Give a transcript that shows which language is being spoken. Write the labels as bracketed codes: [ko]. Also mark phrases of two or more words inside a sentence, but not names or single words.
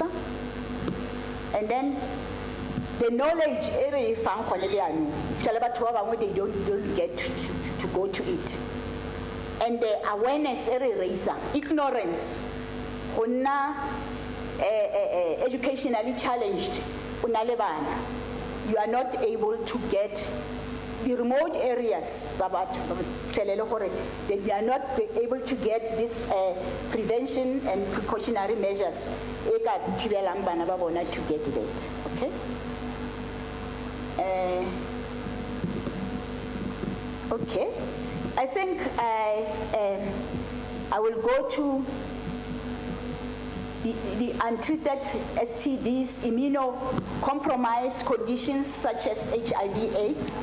[en] And then the knowledge area found they don't get to go to it. And the awareness area, ignorance, educationally challenged, [tn] o na le bana, [en] you are not able to get the remote areas [tn] tsa batho, ba fihlelele gore [en] that we are not able to get this prevention and precautionary measures [tn] e ka thibelang bana ba bona [en] to get that, okay? Okay, I think I will go to the untreated STDs, immunocompromised conditions such as HIV/AIDS.